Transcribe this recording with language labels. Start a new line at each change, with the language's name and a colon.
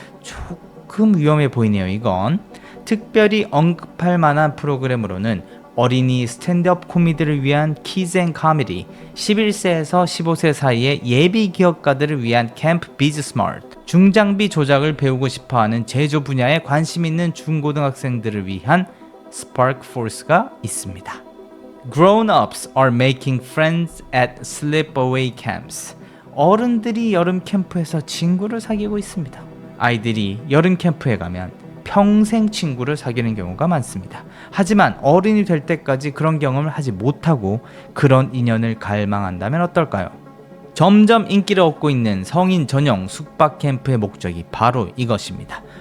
Korean: 조금 위험해 보이네요. 이건 특별히 언급할 만한 프로그램으로는 어린이 스탠드업 코미디를 위한 키즈 앤 코미디, 11세에서 15세 사이의 예비 기업가들을 위한 캠프 비즈 스마트, 중장비 조작을 배우고 싶어하는 제조 분야에 관심 있는 중고등학생들을 위한 스파크 포스가 있습니다.
English: Grown-ups are making friends at sleepaway camps.
Korean: 어른들이 여름 캠프에서 친구를 사귀고 있습니다. 아이들이 여름 캠프에 가면 평생 친구를 사귀는 경우가 많습니다. 하지만 어른이 될 때까지 그런 경험을 하지 못하고 그런 인연을 갈망한다면 어떨까요? 점점 인기를 얻고 있는 성인 전용 숙박 캠프의 목적이 바로 이것입니다.